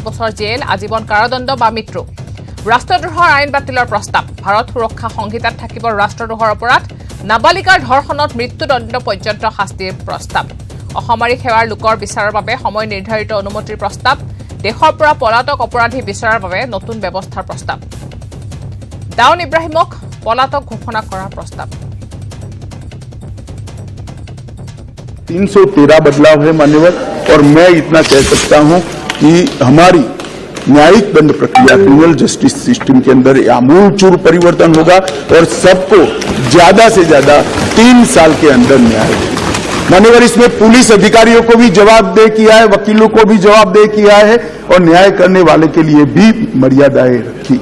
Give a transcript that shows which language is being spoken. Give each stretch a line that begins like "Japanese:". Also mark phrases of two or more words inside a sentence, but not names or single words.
Assamese: বছৰ জেল আজীৱন কাৰাদণ্ড বা মৃত্যু ৰাষ্ট্ৰদ্ৰোহৰ আইন বাতিলৰ প্ৰস্তাৱ ভাৰত সুৰক্ষা সংহিতাত থাকিব ৰাষ্ট্ৰদ্ৰোহৰ অপৰাধ নাবালিকাৰ ধৰ্ষণত মৃত্যুদণ্ড পৰ্যন্ত শাস্তিৰ প্ৰস্তাৱ অসামৰিক সেৱাৰ লোকৰ বিচাৰৰ বাবে সময় নিৰ্ধাৰিত অনুমতিৰ প্ৰস্তাৱ দেশৰ পৰা পলাতক অপৰাধী বিচাৰৰ বাবে নতুন ব্যৱস্থাৰ প্ৰস্তাৱ দাউন ইব্ৰাহিমক পলাতক ঘোষণা কৰাৰ প্ৰস্তাৱ
Hindi: 313 बदलाव है मान्यवर और मैं इतना कह सकता हूं कि हमारी न्यायिक दंड प्रक्रिया
English: criminal justice system
Hindi: के अंदर आमूलचूल परिवर्तन होगा और सबको ज्यादा से ज्यादा 3 साल के अंदर न्याय मान्यवर इसमें पुलिस अधिकारियों को भी जवाबदेह किया है, वकीलों को भी जवाबदेह किया है और न्याय करने वाले के लिए भी मर्यादाएं रखी।